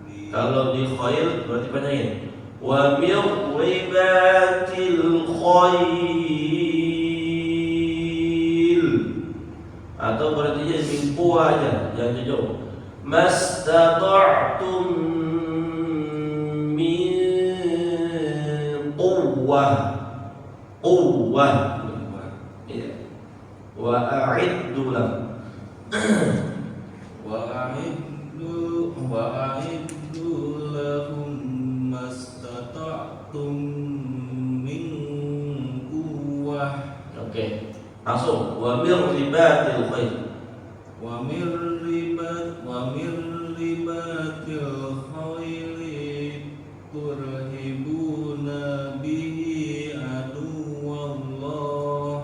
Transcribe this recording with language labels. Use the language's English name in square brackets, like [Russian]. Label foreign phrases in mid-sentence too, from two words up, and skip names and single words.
[Indonesian] Kalau di khail berarti panjangin. [Arabic] ومن رباط الخيل. [Indonesian] Atau berarti jadi mimpu aja, jangan jauh. [Arabic] ما استطعتم من قوة. Quwwah. Ya. وأعدوا لهم. وأعدوا لهم ما استطعتم من قوة. [Indonesian] Oke. [Arabic] Langsung ومن رباط الخيل. ومن رباط الخيل ترهبون به عدو الله.